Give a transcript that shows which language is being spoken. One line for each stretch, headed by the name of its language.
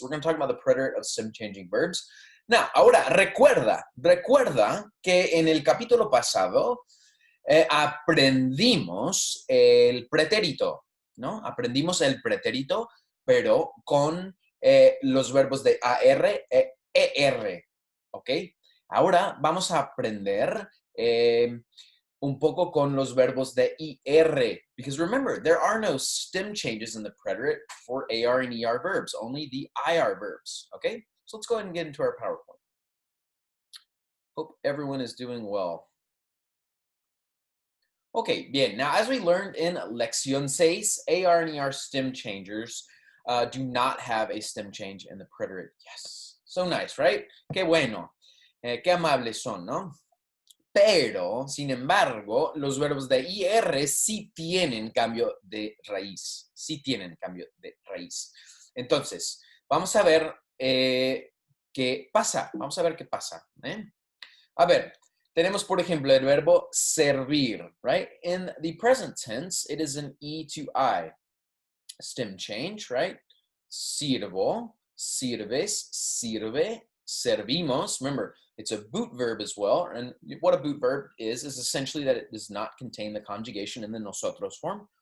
English: We're going to talk about the preterite of stem-changing verbs.
Spanish: Now, ahora, recuerda que en el capítulo pasado aprendimos el pretérito, ¿no? Aprendimos el pretérito, pero con los verbos de AR e ER, ¿ok? Ahora vamos a aprender un poco con los verbos de IR,
English: because remember, there are no stem changes in the preterite for AR and ER verbs, only the IR verbs, okay? So let's go ahead and get into our PowerPoint. Hope everyone is doing well. Okay, bien. Now, as we learned in Lección 6, AR and ER stem changers do not have a stem change in the preterite. Yes. So nice, right?
Spanish: Qué bueno. Qué amables son, ¿no? Pero, sin embargo, los verbos de IR sí tienen cambio de raíz. Sí tienen cambio de raíz. Entonces, vamos a ver qué pasa. Vamos a ver qué pasa. A ver, tenemos, por ejemplo, el verbo servir, right?
English: In the present tense, it is an E to I stem change, right?
Spanish: Sirvo, sirves, sirve, servimos.
English: Remember, it's a boot verb as well. And what a boot verb is essentially that it does not contain the conjugation in the nosotros form.